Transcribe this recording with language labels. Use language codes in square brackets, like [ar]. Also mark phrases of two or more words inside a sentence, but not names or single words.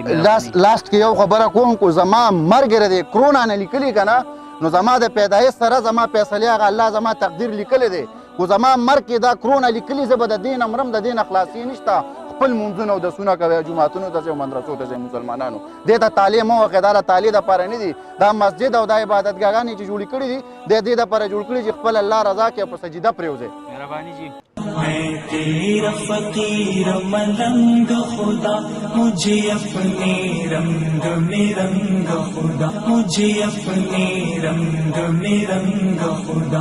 [ps] لاست کې یو خبره کوم کو زما مرګ دی کرونا نه لیکلی که نه نو زما د پیدایش سره زما فیصلې هغه الله زما تقدیر لیکلی دی خو زما مرګ کې دا کرونا لیکلي زه به د دې نه مرم د دې نه خلاصي نشته خپل منځونه او دسونه کوي جمعتونو ته ځي او مدرسو ته ځي مسلمانانو دې ته تعلیم او عقیده تعلیم دپاره نه دي دا مسجد او دا عبادتګاهانې چې جوړې کړي دي د دې دپاره جوړ کړي چې خپل الله رضا کې په سجده پرېوځي مهرباني جی [hi] मैं तेरा फकीर मलंग खुदा मुझे अपने रंग में रंग खुदा मुझे अपने रंग में रंग खुदा